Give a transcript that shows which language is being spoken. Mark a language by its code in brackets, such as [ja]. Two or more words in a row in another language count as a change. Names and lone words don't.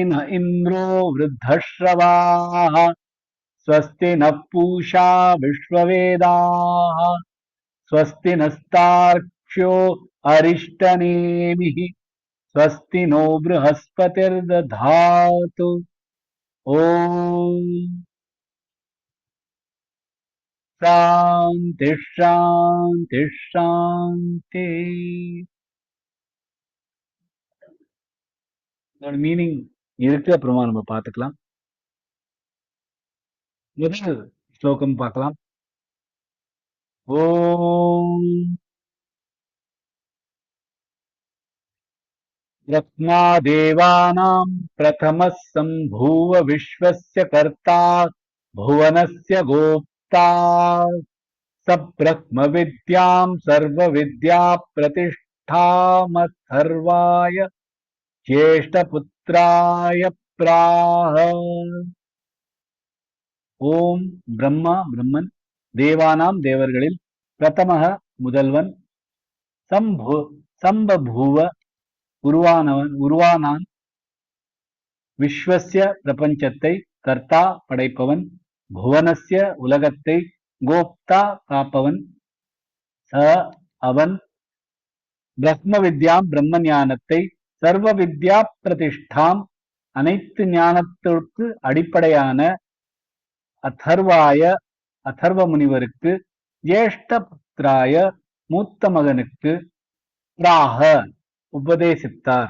[sa] न इन्द्रो वृद्धश्रवाः स्वस्ति नः पूषा विश्ववेदाः स्वस्ति नस्तार्क्ष्यो अरिष्टनेमिः स्वस्ति नो बृहस्पतिर्दधातु ॐ शान्ति शान्ति शान्ति. [ta] மீனிங் இருக்கு, அப்புறமா நம்ம பார்த்துக்கலாம். முதல் ஸ்லோகம் பார்க்கலாம். [sa] ஓம் ब्रह्मा देवानां प्रथमः सम्भूव विश्वस्य कर्ता भुवनस्य गोप्ता स ब्रह्मविद्यां सर्वविद्याप्रतिष्ठामथर्वाय ज्येष्ठपुत्राय प्राह. ॐ ब्रह्मा [ta] பிரம்மன், தேவானாம் தேவர்களில், பிரதமः முதல்வன், சம்பபூவ உருவானான், விஸ்வஸ்ய பிரபஞ்சத்தை, கர்த்தா படைப்பவன், புவனஸ்ய உலகத்தை, கோப்தா காப்பவன், ச அவன், [sa] ब्रह्म विद्याम् [ta] பிரம்ம ஞானத்தை, [sa] सर्व विद्या प्रतिष्ठाम् [ta] அனைத்து ஞானத்திற்கு அடிப்படையான அதர்வ முனிவருக்கு, [sa] ज्येष्ठ पुत्राय [ta] மூத்த மகனுக்கு, பிராக உபதேசித்தார்.